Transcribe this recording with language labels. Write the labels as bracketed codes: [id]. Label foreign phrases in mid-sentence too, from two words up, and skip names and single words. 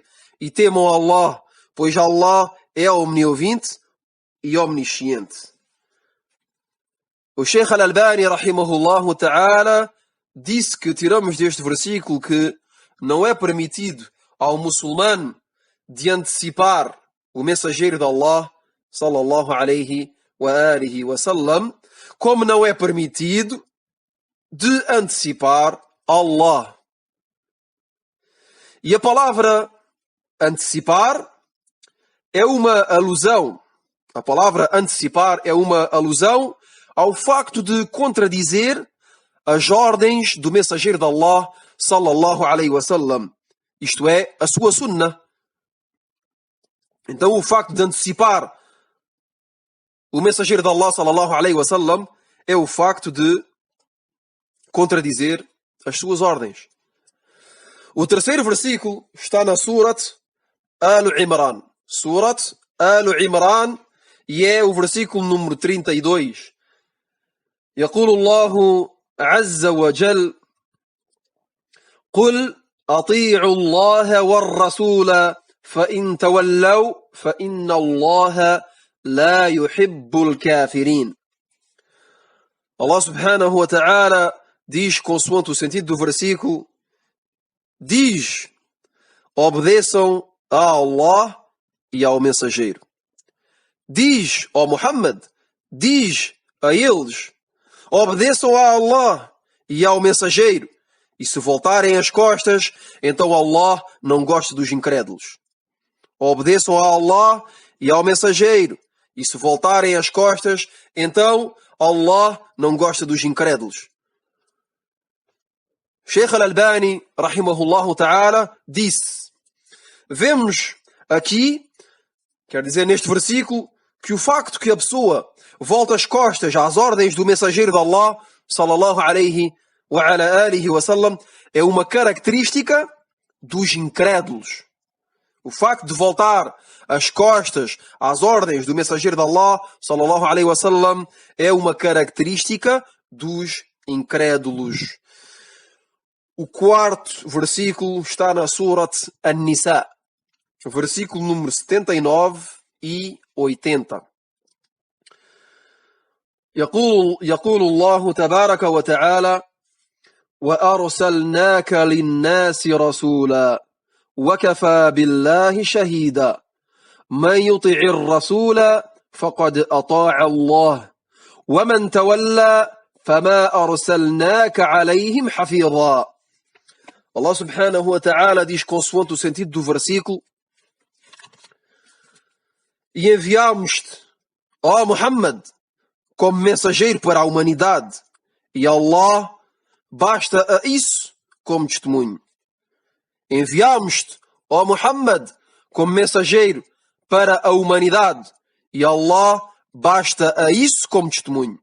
[pt] E temam Allah, pois Allah é omniovinte e omnisciente. O Sheikh Al-Albani, [ar] رحمه الله تعالى, [pt] disse que tiramos deste versículo que não é permitido ao muçulmano de antecipar o mensageiro de Allah, [ar] صلى الله عليه وآله وسلم, [pt] como não é permitido de antecipar Allah. E a palavra antecipar é uma alusão. A palavra antecipar é uma alusão ao facto de contradizer as ordens do mensageiro de Allah, [ar] صلى الله عليه وسلم. [pt] Isto é, a sua sunnah. Então o facto de antecipar o mensageiro de Allah, [ar] صلى الله عليه وسلم, [pt] é o facto de contradizer as suas ordens. O terceiro versículo está na Surat Al-Imran. Surat Al-Imran, e é o versículo número 32. [ar] يقول الله عز وجل: قل أطيعوا الله والرسول فإن تولوا فإن الله لا يحب الكافرين. [pt] Allah [ar] سبحانه وتعالى [pt] diz, consoante o sentido do versículo, diz: obedeçam a Allah e ao mensageiro. Diz, ó Muhammad, diz a eles: obedeçam a Allah e ao mensageiro. E se voltarem as costas, então Allah não gosta dos incrédulos. Obedeçam a Allah e ao mensageiro. E se voltarem as costas, então Allah não gosta dos incrédulos. Sheikh Al-Albani, [ar] رحمه الله تعالى, [pt] disse: vemos aqui, quer dizer neste versículo, que o facto que a pessoa volta as costas às ordens do mensageiro de Allah, [ar] صلى الله عليه وعلى آله وسلم, [pt] é uma característica dos incrédulos. O facto de voltar as costas às ordens do mensageiro de Allah, [ar] صلى الله عليه وسلم, [pt] é uma característica dos incrédulos. O quarto versículo está na Surat An-Nisa, versículo número 79 e 80. [ar] يقول الله تبارك وتعالى: وأرسلناك للناس رسولا وكفى بالله شهيدا من يطع الرسول فقد أطاع الله ومن تولى فما أرسلناك عليهم حفيظا. [pt] Allah [ar] سبحانه وتعالى [pt] diz, consoante o sentido do versículo: e enviámos-te, ó Muhammad, como mensageiro para a humanidade, e Allah basta a isso como testemunho. Enviámos-te, ó Muhammad, como mensageiro para a humanidade, e Allah basta a isso como testemunho.